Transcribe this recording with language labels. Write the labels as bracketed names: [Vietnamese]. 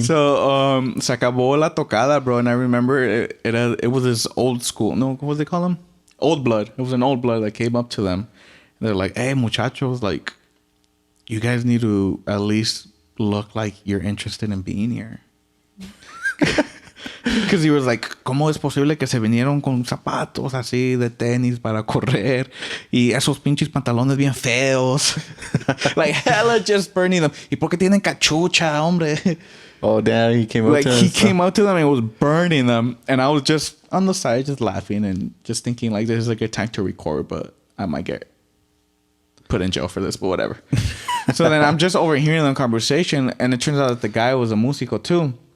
[Spanish] So, se acabó la tocada, bro. [English] And I remember it was this old school. No, what do they call them? Old blood. It was an old blood that came up to them. They're like, hey, muchachos, like, you guys need to at least look like you're interested in being here. Because he was like, [Spanish] ¿cómo es posible que se vinieron con zapatos así de tenis para correr? Y esos pinches pantalones bien feos. Like, hella just burning them. ¿Y por qué tienen cachucha, hombre? [English] Oh, damn, he came up Like, to them. he came up to them and was burning them. And I was just on the side, just laughing and just thinking, like, this is a good time to record, but I might get put in jail for this, but whatever. So then I'm just overhearing the conversation, and it turns out that the guy was a músico too.